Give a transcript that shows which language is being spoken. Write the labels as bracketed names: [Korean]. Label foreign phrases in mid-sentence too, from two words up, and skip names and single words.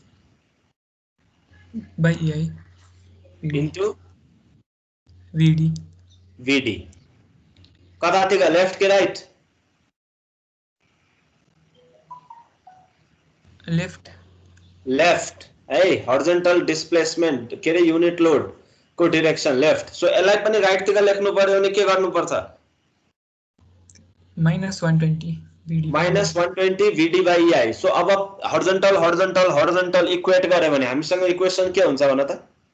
[English] by EI into VD [Nepali] कतातिर लेफ्ट कि [English] right left [Nepali] है [English] horizontal displacement [Nepali] के रे [English] unit load [Nepali] को [English] direction left so [Nepali] यसलाई पनि राइट तिर लेख्नु पर्यो भने के गर्नु पर्छ -120 [English] VD by EI [Nepali] सो अब [English] horizontal equate [Nepali] गरे भने हामीसँग इक्वेसन के हुन्छ भन त